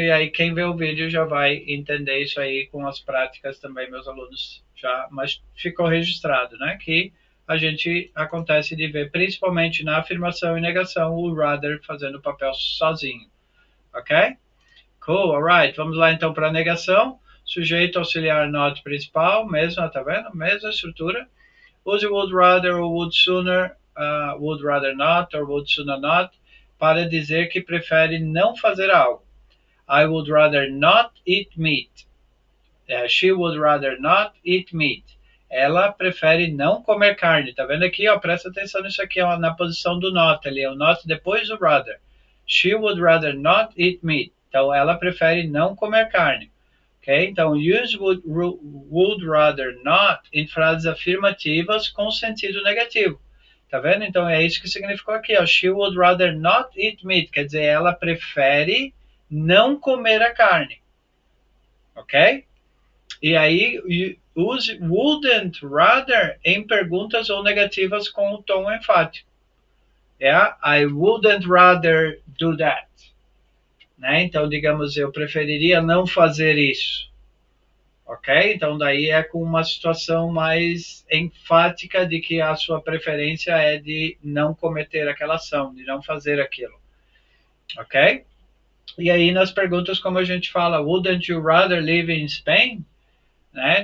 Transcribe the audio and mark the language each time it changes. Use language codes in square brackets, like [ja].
[pt] E aí, quem vê o vídeo já vai entender isso aí com as práticas também, meus alunos já. Mas ficou registrado, né? Que a gente acontece de ver, principalmente na afirmação e negação, o rather fazendo o papel sozinho. Ok? Cool, alright. Vamos lá então para a negação. Sujeito auxiliar not principal, mesma, tá vendo? Mesma estrutura. [en] Use would rather or would sooner, would rather not or would sooner not [pt] para dizer que prefere não fazer algo. [en] I would rather not eat meat. She would rather not eat meat. [pt] Ela prefere não comer carne. Tá vendo aqui? Ó, presta atenção nisso aqui, ó, na posição do not ali. É o not depois do rather. [en] She would rather not eat meat. [pt] Então, ela prefere não comer carne. Ok? Então, use would rather not em frases afirmativas com sentido negativo. Tá vendo? Então, é isso que significou aqui. Ó. [en] She would rather not eat meat. [pt] Quer dizer, ela prefere não comer a carne. Ok? E aí, use wouldn't rather em perguntas ou negativas com o tom enfático. [en] I wouldn't rather do that. Né? [pt] Então, digamos, eu preferiria não fazer isso. Ok? Então, daí é com uma situação mais enfática de que a sua preferência é de não cometer aquela ação, de não fazer aquilo. Ok? E aí, nas perguntas, como a gente fala, [en] wouldn't you rather live in Spain? [pt] Né?